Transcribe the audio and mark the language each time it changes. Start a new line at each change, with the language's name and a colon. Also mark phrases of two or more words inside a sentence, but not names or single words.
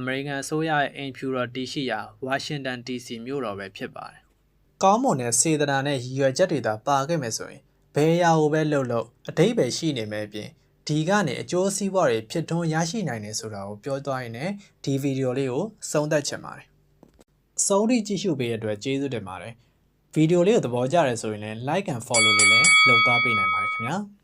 Burmese: မေရိကန်အစိုးရရဲ့အိမ်ဖြူတော်တည်ရှိရာဝါရှင်တန် DC မြို့တော်ပဲဖြစ်ပါတယ်။ကောင်းမွန်တဲ့စေတနာနဲ့ရည်ရွယ်ချက်တွေသာပါခဲ့မယ်ဆိုရင်ဘယ်အရာကိုပဲလုပ်လို့အတိတ်ပဲရှိနေမယ်အပြင်ဒီကနေအကျိုးစီးပွားတွေဖြစ်ထွန်းရရှိနိုင်တယ်ဆိုတာကိုပြောသွားရင်လည်းဒီဗီဒီယိုလေးကိုဆုံးသက်ချင်ပါတယ်။အဆုံးထိကြည့်ရှုပေးတဲ့အတွက်ကျေးဇူးတင်ပါတယ်။ဗီဒီယိုလေးကိုသဘောကျတယ်ဆိုရင်လည်း
English: like and follow
Burmese: လေးလည်းလုပ်သွားပေးနိုင်ပါတယ်ခင်ဗျာ။